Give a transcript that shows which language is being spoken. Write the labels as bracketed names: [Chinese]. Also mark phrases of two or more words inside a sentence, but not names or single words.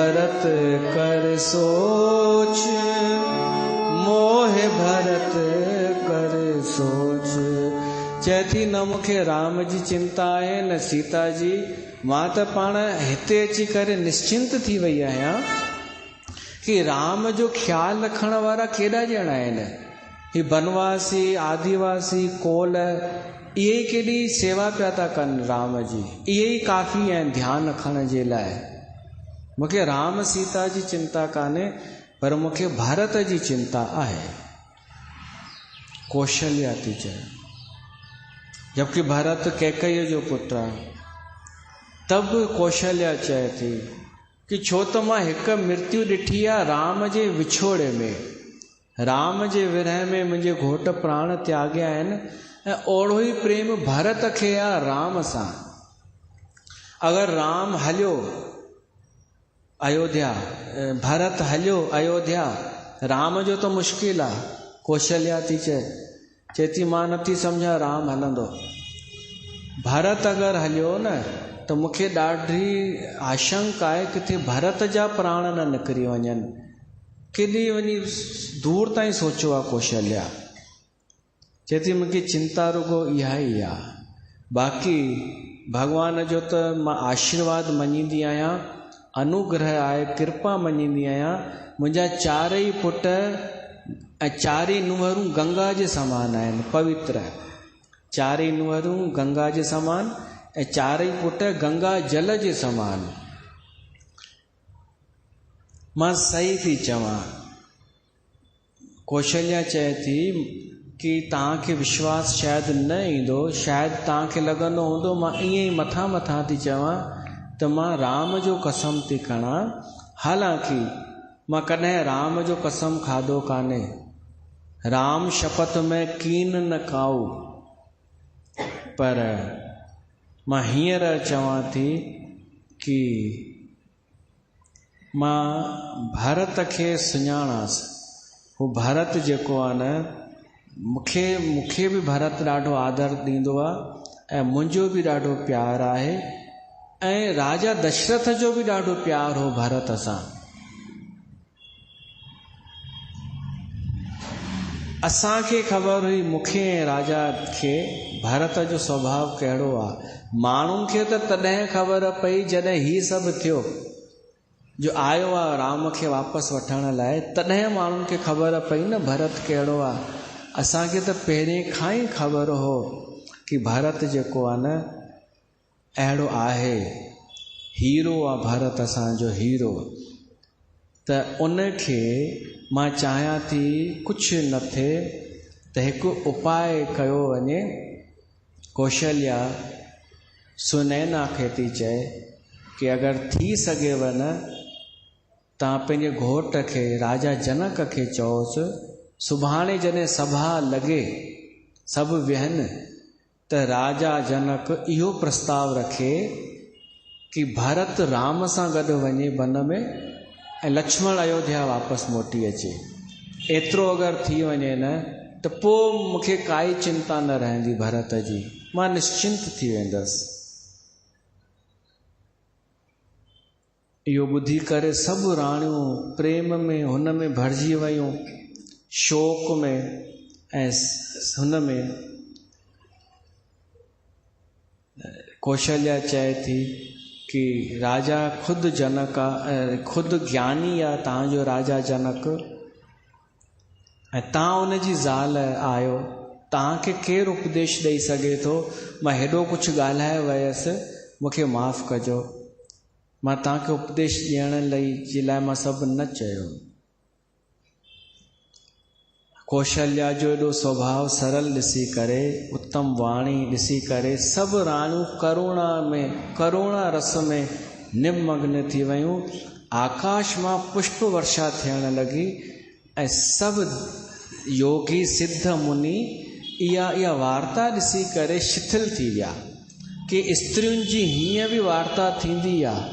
[Awadhi] भरत कर सोच, मोह भरत कर सोच। [Sindhi] चए थी न मूंखे राम जी चिंता आहे न सीता जी, मां त पाण हिते अची करे निश्चिंत थी वई आहियां कि राम जो ख्याल रखण वारा केॾा ॼणा आहिनि। ही बनवासी, आदिवासी, कोल, इहे ई केॾी सेवा पिया था कनि राम जी, इहे ई काफ़ी आहिनि ध्यानु रखण जे लाइ। मूंखे राम सीता जी चिंता कान्हे, पर मूंखे भारत जी चिंता आहे। कौशल्या थी चए, जबकि भरत कैकईअ जो पुत्र आहे। तब कौशल्या चए थी कि छो त मां हिकु मृत्यु ॾिठी आहे राम जे विछोड़े में, राम जे विरह में मुंहिंजे घोट प्राण त्याॻिया आहिनि, ऐं ओढ़ो ई प्रेम भरत खे आहे राम सां। अगरि राम हलियो अयोध्या, भरत हलियो अयोध्या, राम जो त मुश्किल आहे। कौशल्या थी चए थी मां नथी सम्झां राम हलंदो। भरत अगरि हलियो न त मूंखे ॾाढी आशंका आहे किथे भरत जा प्राण न निकिरी वञनि। केॾी वञी दूर ताईं सोचियो आहे कौशल्या। चए थी मूंखे चिंता रुगो इहा ई आहे, बाक़ी भॻवान जो त मां आशीर्वाद मञींदी आहियां, अनुग्रह आहे, कृपा मञींदी आहियां। मुंहिंजा चारई पुट ऐं चारई नुंहरूं गंगा जे समान आहिनि, पवित्र। चारई नुंहरूं गंगा जे समान ऐं चारई पुट गंगा जल जे समान। मां सही थी चवां। कौशल्या चए थी कि तव्हांखे विश्वास शायदि न ईंदो, शायदि तव्हांखे लॻंदो हूंदो मां ईअं ई मथां मथां थी चवां, त मां राम जो कसम थी खणां। हालांकि मां कॾहिं राम जो कसम खाधो कान्हे, [Awadhi] राम शपथ में कीन न खाऊ, [Sindhi] पर मां हींअर चवां थी कि मां भरत खे सुञाणांसि। हू भरत जेको आहे न, मूंखे बि भरत ॾाढो आदर ॾींदो आहे ऐं मुंहिंजो बि ॾाढो प्यारु आहे, ऐं राजा दशरथ जो बि ॾाढो प्यारु हो भरत सां। असांखे ख़बर हुई, मूंखे ऐं राजा खे, भरत जो स्वभाव कहिड़ो आहे। माण्हुनि खे त तॾहिं ख़बर पई जॾहिं हीअ सभु थियो, जो आयो आहे राम खे वापसि वठण लाइ, तॾहिं माण्हुनि खे ख़बर पई न भरत कहिड़ो आहे। असांखे त पहिरें खां ई ख़बर हो कि भरत जेको आहे न अहिड़ो आहे, हीरो आहे भरत, असांजो हीरो। त उनखे मां चाहियां थी कुझु न थिए त हिकु उपाय कयो वञे। कौशल्या सुनैना खे थी चए कि अगरि थी सघेव न, तव्हां पंहिंजे घोट खे, राजा जनक खे चओसि, सुभाणे जॾहिं सभा लॻे, सभु विहनि, त राजा जनक इहो प्रस्ताव रखे कि भरत राम सां गॾु वञे वन में ऐं लक्ष्मण अयोध्या वापसि मोटी अचे। एतिरो अगरि थी वञे न त पोइ मूंखे काई चिंता न रहंदी भरत जी, मां निश्चिंत थी वेंदसि। इहो ॿुधी करे सभु राणियूं प्रेम में हुन में भरिजी वयूं, शोक में ऐं हुन में। कौशल्या चए थी कि राजा ख़ुदि जनक आहे, ख़ुदि ज्ञानी आहे तव्हांजो राजा जनक, ऐं तव्हां उन जी ज़ाल आहियो, तव्हांखे केरु उपदेश ॾेई सघे थो। मां हेॾो कुझु ॻाल्हाए वयसि, मूंखे माफ़ु कजो, मां तव्हांखे उपदेश ॾियण जे लाइ मां सभु न चयो। कौशल्या जो एॾो स्वभाव सरल ॾिसी करे, उत्तम वाणी ॾिसी करे, सभु राणियूं करुणा रस में निमग्न थी वयूं। आकाश मां पुष्प वर्षा थियण लॻी ऐं सभु योगी सिद्ध मुनि इहा वार्ता ॾिसी करे शिथिल थी विया कि स्त्रियुनि जी हीअं बि वार्ता थींदी आहे।